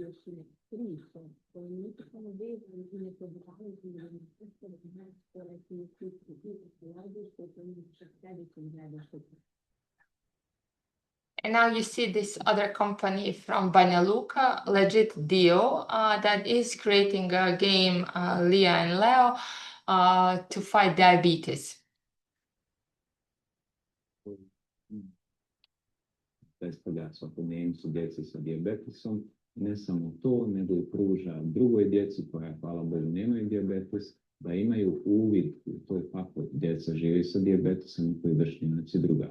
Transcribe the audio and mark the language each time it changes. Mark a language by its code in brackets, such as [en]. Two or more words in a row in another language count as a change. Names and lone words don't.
[en] And now you see this other company from Banja Luka, Legit Dio, that is creating a game, Leah and Leo, to fight diabetes. [bs] Predstavlja svakodnevnicu djece sa dijabetesom. Ne samo to, nego i pruža drugoj djeci koja, hvala Bogu, nemaju dijabetes, da imaju uvid u to kako djeca žive sa dijabetesom i koji vršnjaci drugari.